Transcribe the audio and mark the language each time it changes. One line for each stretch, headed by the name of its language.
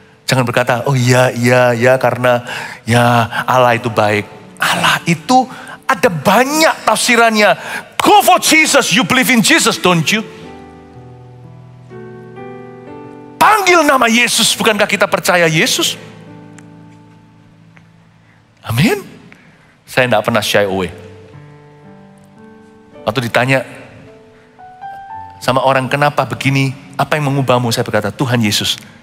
Indonesian: Jangan berkata, iya karena Allah itu baik. Allah itu ada banyak tafsirannya.
English: Go for Jesus, you believe in Jesus, don't you?
Indonesian: Panggil nama Yesus, bukankah kita percaya Yesus? Amin. Saya tidak pernah
English: shy away.
Indonesian: Waktu ditanya sama orang kenapa begini, apa yang mengubahmu? Saya berkata Tuhan Yesus.